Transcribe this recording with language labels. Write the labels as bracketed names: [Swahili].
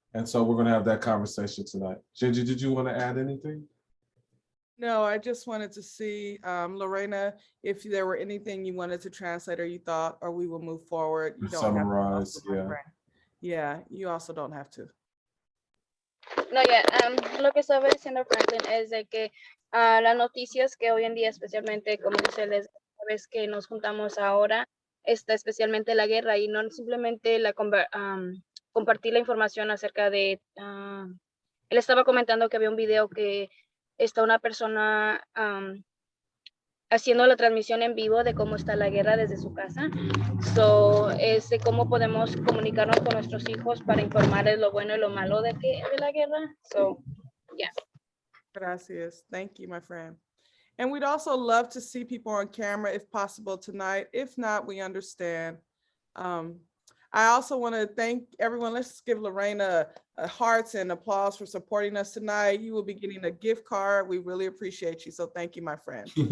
[English] And so we're going to have that conversation tonight. Gingy, did you want to add anything? No, I just wanted to see, Lorena, if there were anything you wanted to translate or you thought, or we will move forward. You don't Summarize, have to. yeah. Yeah, you also don't have to. [Spanish] No, ya, lo que estaba diciendo Franklin es de que las noticias que hoy en día, especialmente como dice les vez que nos juntamos ahora, está especialmente la guerra y no simplemente compartir la información acerca de, él estaba comentando que había un video que está una persona haciendo la transmisión en vivo de cómo está la guerra desde su casa. So, es de cómo podemos comunicarnos con nuestros hijos para informarles lo bueno y lo malo de la guerra. [English] So, yeah. [Spanish] Gracias. [English] Thank you, my friend. And we'd also love to see people on camera if possible tonight. If not, we understand. I also want to thank everyone. Let's give Lorena a hearts and applause for supporting us tonight. You will be getting a gift card. We really appreciate you. So thank you, my friend.